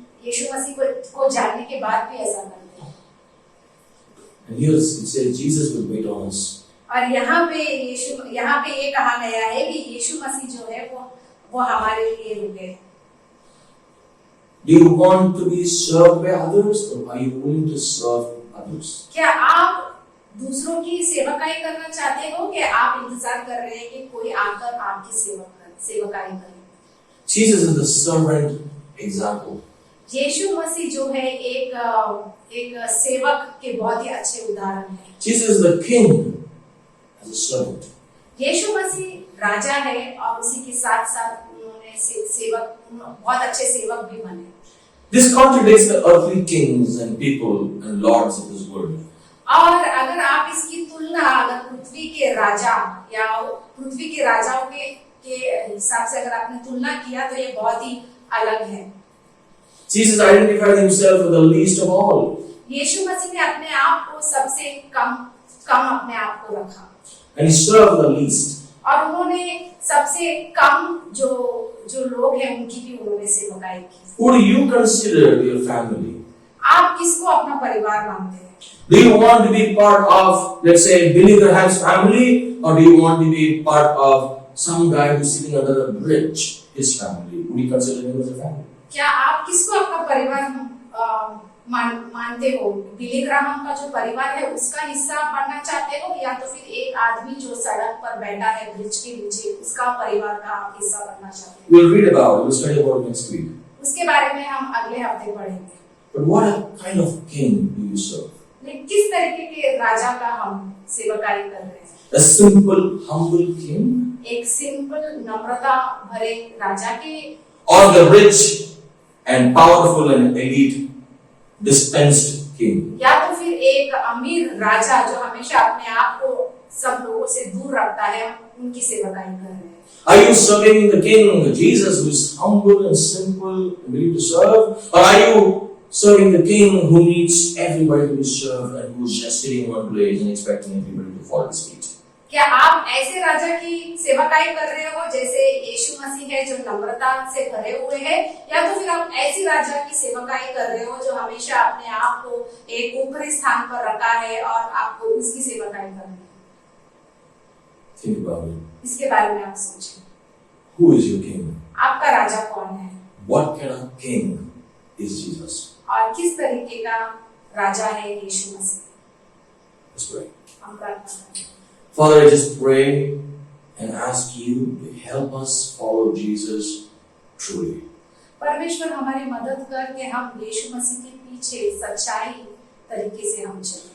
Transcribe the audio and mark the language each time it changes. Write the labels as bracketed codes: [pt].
[hi] यीशु मसीह को जानने के बाद भी ऐसा करते हैं। [en] And here it says Jesus will wait on us. [hi] और यहाँ पे ये कहा गया है कि यीशु मसीह जो है वो हमारे लिए रुके। [en] Do you want to be served by others, or are you willing to serve others? [hi] क्या आप दूसरों की सेवकाई करना चाहते हो कि आप इंतजार कर रहे हैं कि कोई आकर आपकी सेवकाई करे? [en] Jesus is the servant example. [hi] यीशु मसीह जो है एक सेवक के बहुत ही अच्छे उदाहरण है। [en] Jesus is the king as a servant. [hi] यीशु मसीह राजा है और उसी के साथ साथ उन्होंने सेवक बहुत अच्छे सेवक भी बने। [en] This contradicts the earthly kings and people and lords of this world. [hi] और अगर आप इसकी तुलना अगर पृथ्वी के राजा या पृथ्वी के राजाओं के हिसाब से अगर आपने तुलना किया तो ये बहुत ही अलग है। [en] Jesus identified himself with the least of all. [hi] यीशु मसीह ने अपने आप को सबसे कम अपने आप को रखा [en] And he served the least. [hi] और उन्होंने सबसे कम जो लोग हैं उनकी भी उन्होंने सेवकाई की। [en] Who do you consider your family? [hi] आप किसको अपना परिवार मानते हैं? [en] Do you want to be part of, let's say, Billy Graham's family, or do you want to be part of some guy who's sitting under a bridge, his family? Would you consider him as a family? [hi] क्या आप किसको अपना परिवार मानते हो? Billy Graham का जो परिवार है उसका हिस्सा बनना चाहते हो, या तो फिर एक आदमी जो सड़क पर बैठा है ब्रिज के नीचे उसका परिवार का आप हिस्सा बनना चाहते हो? [en] We'll read about it. We'll study about it next week. [hi] उसके बारे में हम अगले हफ्ते पढ़ेंगे। [en] But what kind of king do you serve? [hi] लेकिन किस तरीके के राजा का हम सेवकाई कर रहे हैं? [en] A simple, humble king, [hi] एक सिंपल नम्रता भरे राजा के, [en] or the rich and powerful and elite dispensed king? [hi] या तो फिर एक अमीर राजा जो हमेशा अपने आप को सब लोगों से दूर रखता है, उनकी सेवकाई कर रहे हैं? [en] Are you serving the king, Jesus, who is humble and simple and willing to serve? Or are you serving the king who needs everybody to be served and who is just sitting in one place and expecting everybody to fall at his feet? [hi] क्या आप ऐसे राजा की सेवकाई कर रहे हो जैसे यीशु मसीह है जो नम्रता से भरे हुए हैं, या तो फिर आप ऐसी राजा की सेवकाई कर रहे हो जो हमेशा अपने आप को एक ऊपरी स्थान पर रखा है और आपको उसकी सेवकाई करनी है? [en] Think about it. [hi] इसके बारे में आप सोचें। [en] Who is your king? [hi] आपका राजा कौन है? [en] What kind of king is Jesus? [hi] और किस तरीके का राजा है यीशु मसीह? [en] Let's pray. [hi] हम प्रार्थना करें। [en] Father, I just pray and ask you to help us follow Jesus truly. [hi] परमेश्वर हमारी मदद कर कि हम यीशु मसीह के पीछे सच्चाई तरीके से हम चलें।